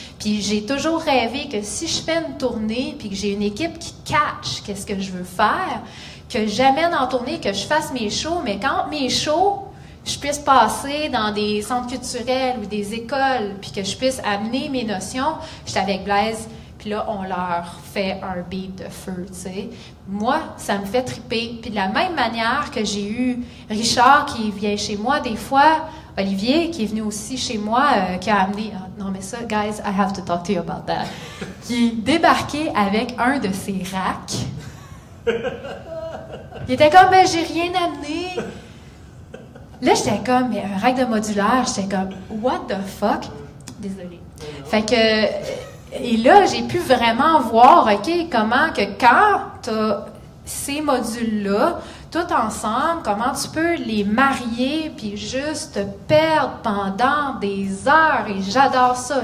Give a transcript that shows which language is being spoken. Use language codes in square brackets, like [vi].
[fr] Puis j'ai toujours rêvé que si je fais une tournée, puis que j'ai une équipe qui catch qu'est-ce que je veux faire, que j'amène en tournée, que je fasse mes shows, mais quand mes shows, je puisse passer dans des centres culturels ou des écoles, puis que je puisse amener mes notions. J'étais avec Blaise, puis là, on leur fait un beat de feu, tu sais. Moi, ça me fait triper. Puis de la même manière que j'ai eu Richard qui vient chez moi des fois, Olivier qui est venu aussi chez moi, qui a amené... non, mais ça, [en] guys, I have to talk to you about that. [fr] Qui est débarqué avec un de ses racks. Il était comme, ben, j'ai rien amené. Là, j'étais comme, mais un rack de modulaire, j'étais comme, [en] what the fuck? [fr] Désolée. Fait que... Et là, j'ai pu vraiment voir, OK, comment que quand tu as ces modules-là, tout ensemble, comment tu peux les marier puis juste te perdre pendant des heures. Et j'adore ça.